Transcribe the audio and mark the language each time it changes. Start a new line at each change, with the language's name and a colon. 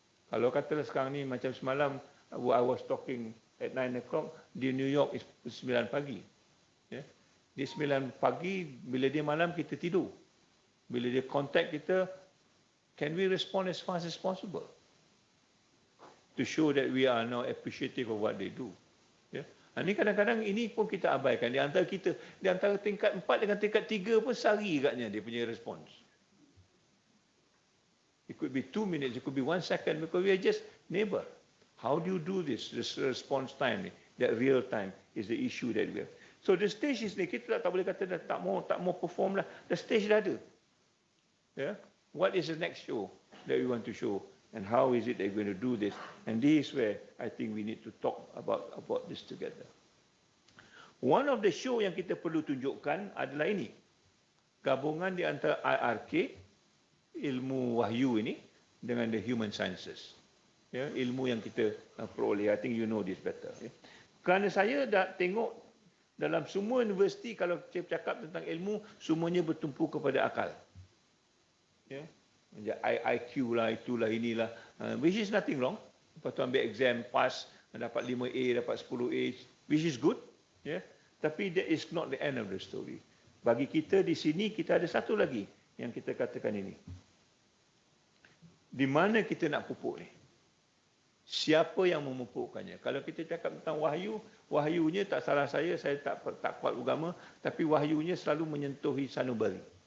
Malay: Kalau katalah sekarang ni macam semalam, I was talking at 9 o'clock, di New York is 9 pagi. Yeah? Di 9 pagi, bila dia malam kita tidur. Bila dia contact kita, can we respond as fast as possible?
English: To show that we are now appreciative of what they do. Yeah?
Malay: Ini kadang-kadang ini pun kita abaikan. Di antara kita, di antara tingkat 4 dengan tingkat 3 pun sehari agaknya dia punya respons.
English: It could be 2 minutes, it could be 1 second because we are just neighbor. How do you do this? This response time, that real time is the issue that we have.
Malay: So the stage is ni, kita tak boleh kata dah tak mau perform lah. The stage dah ada. Yeah?
English: What is the next show that we want to show? And how is it that we're going to do this? And this is where I think we need to talk about this together.
Malay: One of the show yang kita perlu tunjukkan adalah ini. Gabungan di antara IRK, ilmu wahyu ini, dengan the human sciences. Ya, ilmu yang kita peroleh.
English: I think you know this better.
Malay: Ya. Kerana saya dah tengok dalam semua universiti, kalau saya cakap tentang ilmu, semuanya bertumpu kepada akal. Ya. IQ lah, itulah, inilah. Which is nothing wrong. Lepas tu ambil exam, pass, dapat 5A, dapat 10A, which is good. Ya.
English: Tapi that is not the end of the story.
Malay: Bagi kita di sini, kita ada satu lagi yang kita katakan ini. Di mana kita nak pupuk ni? Siapa yang memupukkannya? Kalau kita cakap tentang wahyu, wahyunya tak salah saya tak kuat agama, tapi wahyunya selalu menyentuhi sanubari.